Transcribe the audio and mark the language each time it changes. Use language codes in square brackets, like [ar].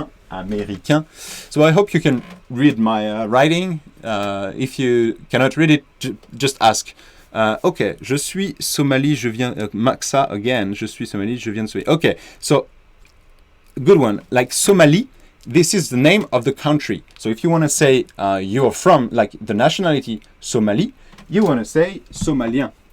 [en] Américain. So I hope you can read my writing. If you cannot read it, just ask. [fr] Okay, je suis Somali, je viens... Maxa again, je suis Somali, je viens de Somalie. [en] Okay, so good one. Like Somali, this is the name of the country. So if you want to say you're from, like the nationality Somali, you want to say Somalien.